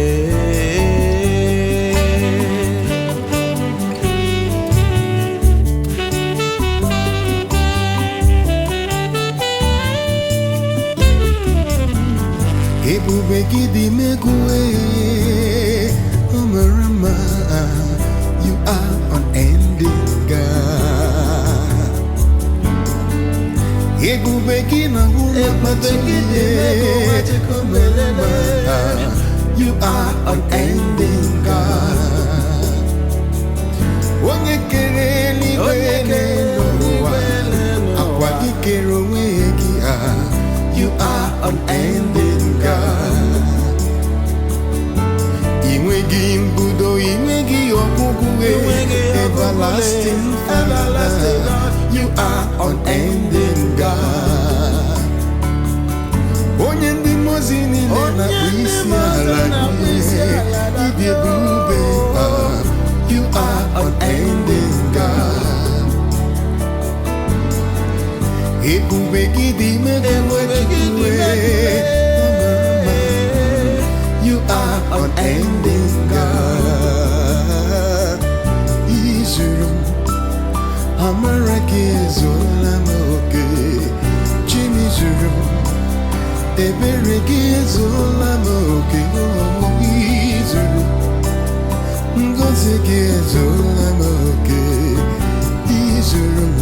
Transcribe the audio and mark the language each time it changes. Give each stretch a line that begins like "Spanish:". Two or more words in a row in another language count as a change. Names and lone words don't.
Igbo: Ebube gị dị m egwu, o mere mma.
English: You are unending God.
Igbo: Ebube gị na
English: you are unending God.
Igbo: Onye kere eluigwe n'ụwa, akwa gị kere onwe gị.
English: You are unending God.
Igbo: Inweghị mbudo, inweghị ọgwụgwụ,
English: everlasting Father. You are unending God.
Igbo: Onye ndị mozi niile na-akpụ isi ala gị, ịdị ebube.
English: You are unending God.
Igbo: Ebube gị dị megide,
English: you are unending God.
Igbo: Izuru m. Amara gị ezuola m oke, Chimi zuru m. Ebere gị ezuola m oke, izuru m. Ngọzi gị ezuola m oke, izuru m.